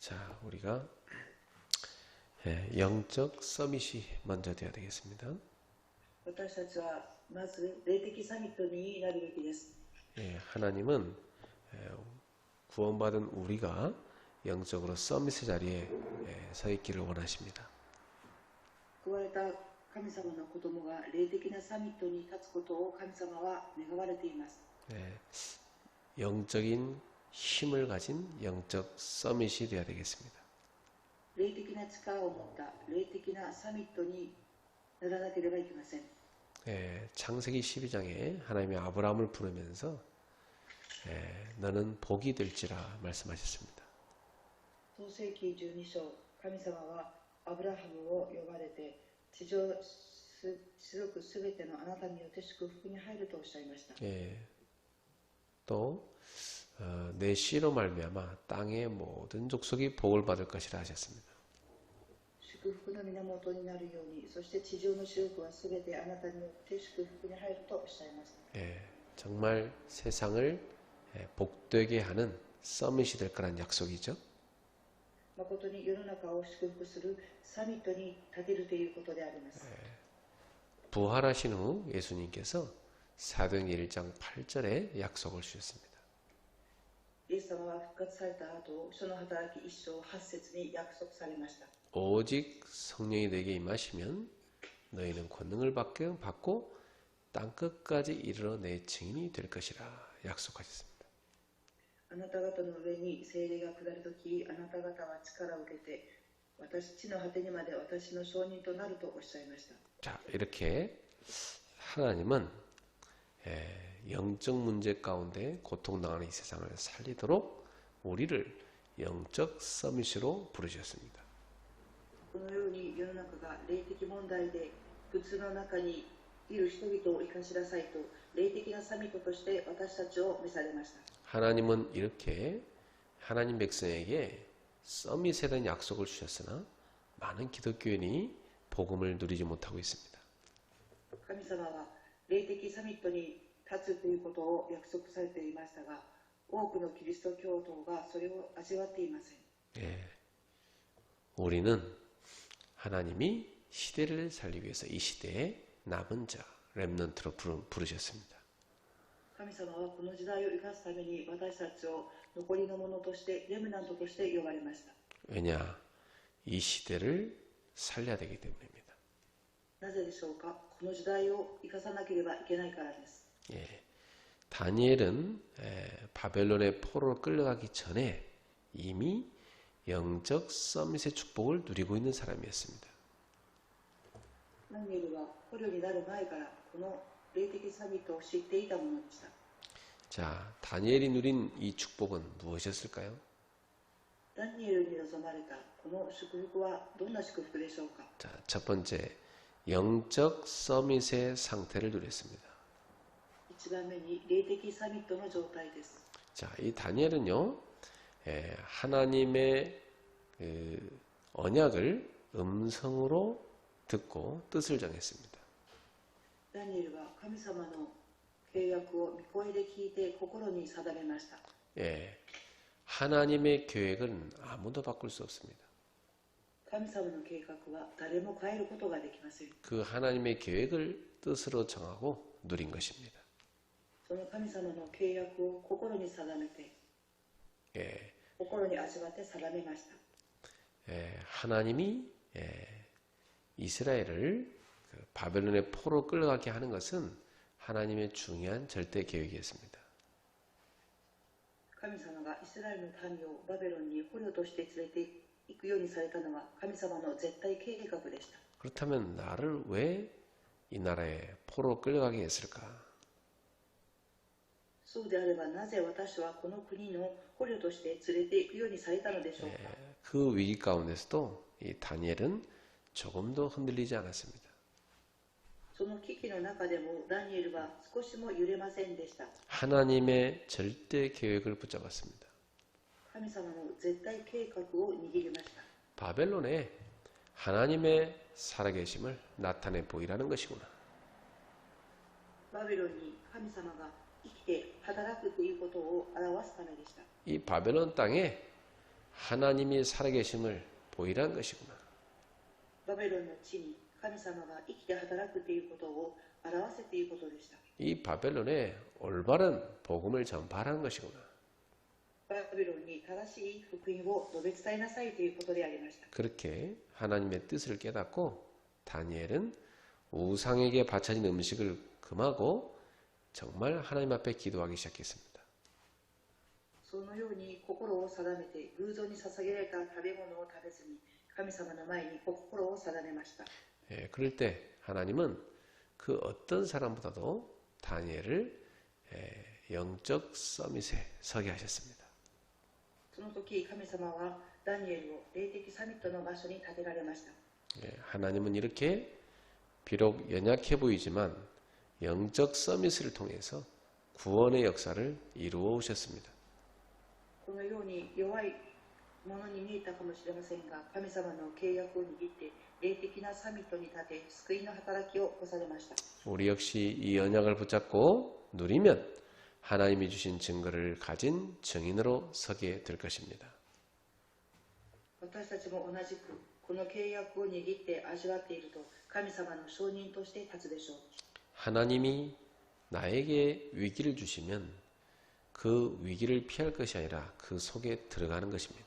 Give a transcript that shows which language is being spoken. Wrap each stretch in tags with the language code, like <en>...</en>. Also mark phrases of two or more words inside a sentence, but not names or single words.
<ko>자, 우리가 영적 서밋이 먼저 되어야 되겠습니다.</ko> <ja>私たちはまず霊的サミットになるべきです。</ja> <ko>하나님은 구원받은 우리가 영적으로 서밋의 자리에 서 있기를 원하십니다.</ko> <ja>救われた神様の子供が霊的なサミットに立つことを神様は願われています。</ja> <ko>영적인 힘을 가진 영적 서밋이 되어야 되겠습니다.</ko> <ja>霊的な力を持った霊的なサミットにならなければいけません。</ja> <ko>창세기 12장에 하나님이 아브라함을 부르면서 너는 복이 될지라 말씀하셨습니다.</ko> <ja>創世記12章、神様はアブラハムを呼ばれて、地上種族すべてのあなたによって祝福に入るとおっしゃいました。</ja> <ko>또 내 씨로 말미암아 땅의 모든 족속이 복을 받을 것이라 하셨습니다.</ko> <ja>祝福の源になるように、そして地上の種族はすべてあなたによって祝福に入るとおっしゃいました。</ja> <ko>정말 세상을 복되게 하는 서밋이 될 거란 약속이죠.</ko> <ja>誠に世の中を祝福するサミットに立てるということであります。</ja> <ko>부활하신 후 예수님께서 사도행전 1장 8절에 약속을 주셨습니다.</ko> <ja>イエス様は復活された後、書の働き1章8節に約束されました。</ja> <ko>오직 성령이 너에게 임하시면 너희는 권능을 받고 땅 끝까지 이르러 내 증인이 될 것이라 약속하셨습니다.</ko> <ja>あなた方の上に聖霊が下るとき、あなた方は力を受けて、地の果てにまで私の証人となるとおっしゃいました。</ja> <ko>자, 이렇게 하나님은 영적 문제 가운데 고통당하는 이 세상을 살리도록 우리를 영적 서밋으로 부르셨습니다.</ko> <ja>このように世の中が霊的問題で苦痛の中にいる人々を生かしなさいと、霊的なサミットとして私たちを召されました。</ja> <ko>하나님은 이렇게 하나님 백성에게 서밋에 대한 약속을 주셨으나 많은 기독교인이 복음을 누리지 못하고 있습니다.</ko> <ja>神様は霊的サミットに立つということを約束されていましたが、多くのキリスト教徒がそれを味わっていません。</ja> <ko>우리는 하나님이 시대를 살리기 위해서 이 시대에 남은 자, 렘넌트로 부르셨습니다.</ko> <ja>神様はこの時代を生かすために私たちを残りの者としてレムナントとして呼ばれました。</ja> <ko>왜냐? 이 시대를 살려야 되기 때문입니다.</ko> <ja>なぜでしょうか。この時代を生かさなければいけないからです。</ja> <ko>다니엘은 바벨론의 포로로 끌려가기 전에 이미 영적 서밋의 축복을 누리고 있는 사람이었습니다.</ko> <ja>ダニエルは捕虜になる前からこの霊的サミットを知っていたものでした。</ja> <ko>자, 다니엘이 누린 이 축복은 무엇이었을까요?</ko> <ja>ダニエルに望まれたこの祝福はどんな祝福でしょうか。</ja> <ko>자, 첫 번째, 영적 서밋의 상태를 누렸습니다.</ko> <ja>一番目に霊的サミットの状態です。</ja> <ko>자, 이 다니엘은요, 하나님의 언약을 음성으로 듣고 뜻을 정했습니다.</ko> <ja>ダニエルは神様の契約を御声で聞いて心に定めました。</ja> <ko>하나님의 계획은 아무도 바꿀 수 없습니다.</ko> <ja>神様の計画は誰も変えることができません。</ja> <ko>그 하나님의 계획을 뜻으로 정하고 누린 것입니다.</ko> <ja>その神様の契約を心に定めて、心に味わって定めました。</ja> <ko>하나님이 이스라엘을 바벨론의 포로 끌려가게 하는 것은 하나님의 중요한 절대 계획이었습니다.</ko> <ja>神様がイスラエルの民をバベロンに捕虜として連れて行くようにされたのは神様の絶対計画でした。</ja> <ko>그렇다면 나를 왜 이 나라에 포로 끌려가게 했을까?</ko> <ja>そうであればなぜ私はこの国の捕虜として連れて行くようにされたのでしょうか。</ja> <ko>그 위기 가운데서도 이 다니엘은 조금도 흔들리지 않았습니다.</ko> <ja>その危機の中でもダニエルは少しも揺れませんでした。</ja> <ko>하나님의 절대 계획을 붙잡았습니다.</ko> <ja>神様の絶対計画を握りました。</ja> <ko>바벨론에 하나님의 살아계심을 나타내 보이라는 것이구나.</ko> <ja>バビロンに神様が生きて働くということを表すためでした。</ja> <ko>이 바벨론 땅에 하나님이 살아계심을 보이란 것이구나.</ko> <ja>バベロンの地に神様が生きて働くということを表せていることでした。</ja> <ko>이 바벨론에 올바른 복음을 전파하는 것이구나.</ko> <ja>バベロンに正しい福音を述べ伝えなさいということでありました。</ja> <ko>그렇게 하나님의 뜻을 깨닫고 다니엘은 우상에게 바쳐진 음식을 금하고 정말 하나님 앞에 기도하기 시작했습니다.</ko> <ja>そのように心を定めて偶像に捧げられた食べ物を食べずに神様の前に心を定めました。</ja> <ko>그럴 때 하나님은 그 어떤 사람보다도 다니엘을 영적 서밋에 서게 하셨습니다.</ko> <ja>その時神様はダニエルを霊的サミットの場所に立てられました。</ja> <ko>하나님은 이렇게 비록 연약해 보이지만 영적 서밋을 통해서 구원의 역사를 이루어 오셨습니다.</ko> <ja>このように弱いものに見えたかもしれませんが、神様の契約を握って霊的なサミットに立て救いの働きを起こされました。</ja> <ko>우리 역시 이 언약을 붙잡고 누리면 하나님이 주신 증거를 가진 증인으로 서게 될 것입니다.</ko> <ja>私たちも同じくこの契約を握って味わっていると神様の証人として立つでしょう。</ja> <ko>하나님이 나에게 위기를 주시면 그 위기를 피할 것이 아니라 그 속에 들어가는 것입니다.</ko>